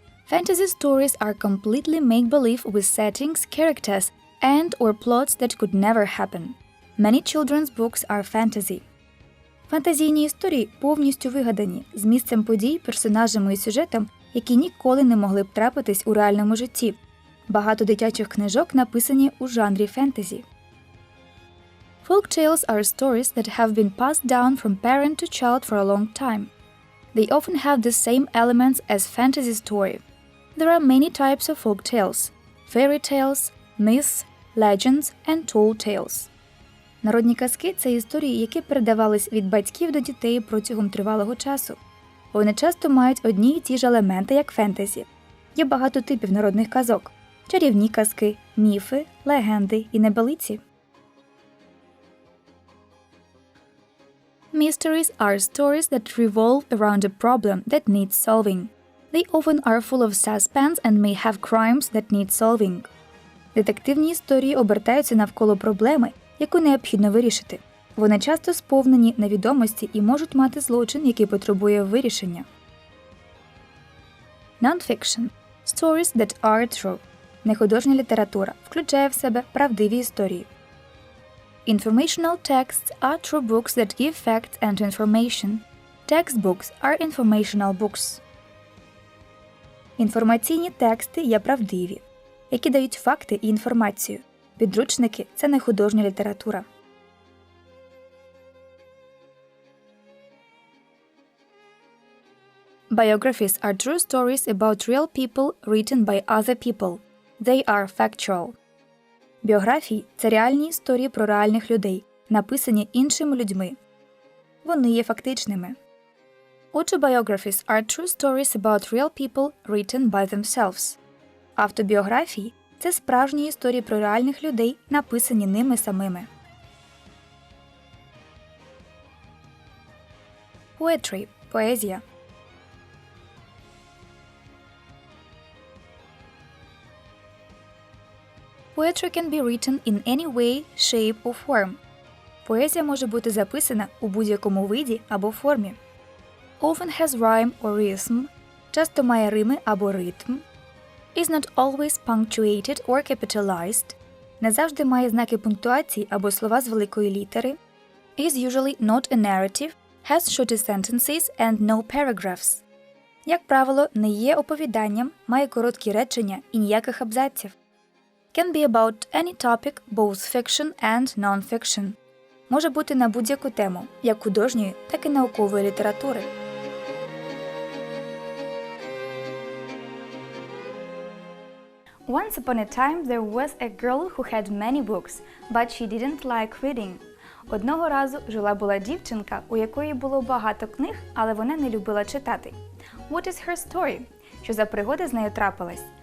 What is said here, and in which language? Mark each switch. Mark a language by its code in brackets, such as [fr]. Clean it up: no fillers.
[en] Fantasy stories are completely make-believe with settings, characters, and or plots that could never happen. Many children's books are fantasy. [uk] Фантазійні історії повністю вигадані, з місцем подій, персонажами і сюжетом, які ніколи не могли б трапитись у реальному житті. Багато дитячих книжок написані у жанрі фентезі. [en] Folk tales are stories that have been passed down from parent to child for a long time. They often have the same elements as fantasy story. There are many types of folk tales: fairy tales, myths, legends, and tall tales. [uk] Народні казки – це історії, які передавались від батьків до дітей протягом тривалого часу. Вони часто мають одні й ті ж елементи, як фентезі. Є багато типів народних казок – чарівні казки, міфи, легенди і небелиці. [en] Mysteries are stories that revolve around a problem that needs solving. They often are full of suspense and may have crimes that need solving. [uk] Детективні історії обертаються навколо проблеми, яку необхідно вирішити. Вони часто сповнені невідомості і можуть мати злочин, який потребує вирішення. [en] Non-fiction – stories that are true. [uk] Нехудожня література включає в себе правдиві історії. [en] Informational texts are true books that give facts and information. Textbooks are informational books. [uk] Інформаційні тексти є правдиві, які дають факти і інформацію. Підручники – це нехудожня література. [en] Biographies are true stories about real people written by other people. They are factual. [uk] Біографії – це реальні історії про реальних людей, написані іншими людьми. Вони є фактичними. [en] Autobiographies are true stories about real people written by themselves. [uk] Автобіографії – це справжні історії про реальних людей, написані ними самими. [en] Poetry – [uk] поезія. [en] Poetry can be written in any way, shape or form. [uk] Поезія може бути записана у будь-якому виді або формі. [en] Often has rhyme or rhythm. [uk] Часто має рими або ритм. [en] Is not always punctuated or capitalized. [uk] Не завжди має знаки пунктуації або слова з великої літери. [en] Is usually not a narrative. Has shorter sentences and no paragraphs. [uk] Як правило, не є оповіданням, має короткі речення і ніяких абзаців. [en] Can be about any topic, both fiction and non-fiction. [uk] Може бути на будь-яку тему, як художньої, так і наукової літератури. [en] Once upon a time there was a girl who had many books, but she didn't like reading. [uk] Одного разу жила-була дівчинка, у якої було багато книг, але вона не любила читати. [en] What is her story? [uk] Що за пригода з нею трапилась?